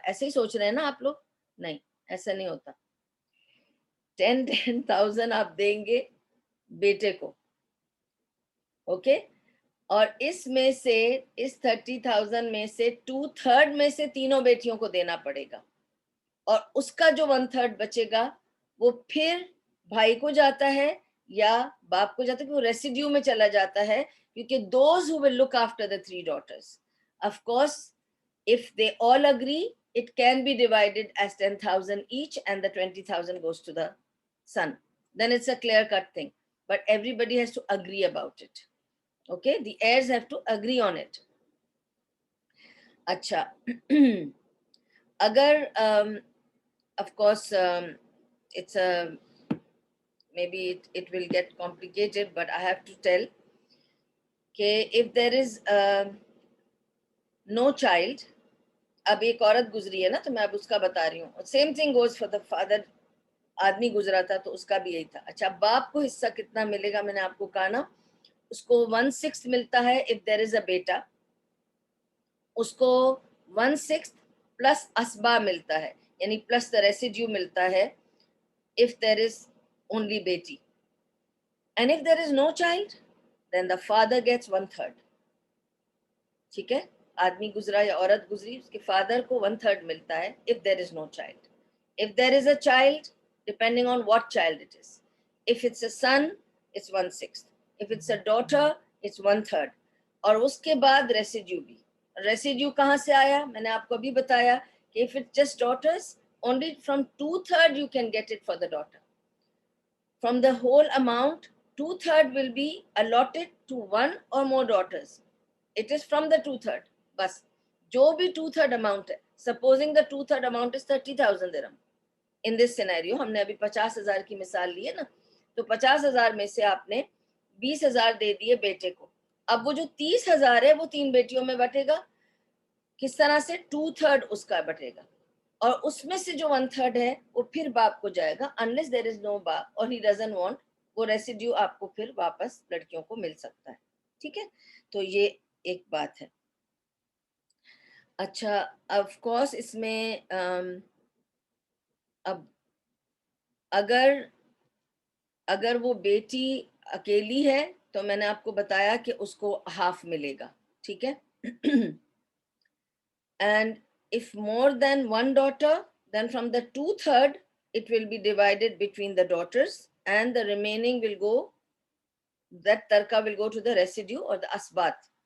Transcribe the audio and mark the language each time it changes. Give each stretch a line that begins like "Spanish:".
Urdu: ایسے ہی سوچ رہے ہیں نا آپ لوگ؟ نہیں, ایسا نہیں ہوتا. 10,000 آپ دیں گے بیٹے کو, اوکے, اور اس میں سے, اس 30,000 میں سے 2/3 میں سے تینوں بیٹیوں کو دینا پڑے گا. اور اس کا جو 1/3 بچے گا وہ پھر بھائی کو جاتا ہے یا باپ کو جاتا ہے, کہ وہ ریسیڈیو میں چلا جاتا ہے, کیونکہ
English: Those who will look after the 3 daughters, of course if they all agree it can be divided as 10,000 each and the 20,000 goes to the son, then it's a clear cut thing, but everybody has to agree about it. Okay, the heirs have to agree on it.
Urdu: اچھا اگر
English: of course it's a maybe it will get complicated, but I have to tell کہ if there is no child,
Urdu: اب ایک عورت گزری ہے نا تو میں اب اس کا بتا رہی ہوں,
English: same thing goes for the father,
Urdu: آدمی گزرا تھا تو اس کا بھی یہی تھا. اچھا باپ کو حصہ کتنا ملے گا, میں نے آپ کو کہا نا اس کو 1/6 ملتا ہے
English: if there is a
Urdu: بیٹا, اس کو 1/6 پلس اسبا ملتا ہے, یعنی
English: plus the residue
Urdu: ملتا ہے
English: if there is only
Urdu: بیٹی,
English: and if there is no child then the father gets 1/3.
Urdu: ٹھیک ہے, آدمی گزرا یا عورت گزری, اس کے فادر کو 1/3 ملتا ہے
English: if there is no child. If there is a child, depending on what child it is, if it's a son it's 1/6, if it's a daughter it's 1/3,
Urdu: اور اس کے بعد ریسیڈیو بھی. ریسیڈیو کہاں سے آیا, میں نے آپ کو ابھی بتایا کہ
English: if it's just daughters, only from 2/3 you can get it for the daughter. From the whole amount, 2/3 will be allotted to one or more daughters. It is from the 2/3.
Urdu: بس جو بھی
English: 2/3 amount ہے, supposing the 2/3 amount is 30,000 dirham. In this scenario,
Urdu: ہم نے ابھی 50,000 کی مثال لی ہے نا, تو 50,000 میں سے آپ نے 20,000 دے دیے بیٹے کو. اب وہ جو 30,000 ہے وہ 3 بیٹیوں میں بٹے گا. کس طرح سے, 2/3 اس کا بٹے گا, اور اس میں سے جو 1/3 ہے وہ پھر باپ کو جائے گا,
English: unless there is no
Urdu: باپ اور
English: he doesn't want,
Urdu: وہ ریسیڈیو آپ کو پھر واپس لڑکیوں کو مل سکتا ہے. ٹھیک ہے, تو یہ ایک بات ہے. اچھا آف کورس اس میں اب اگر وہ بیٹی اکیلی ہے تو میں نے آپ کو بتایا کہ اس کو ہاف ملے گا. ٹھیک ہے,
English: and if more than one daughter, then from the 2/3 it will be divided between the daughters and the remaining will go, that tarka will go to the residue or the asbat.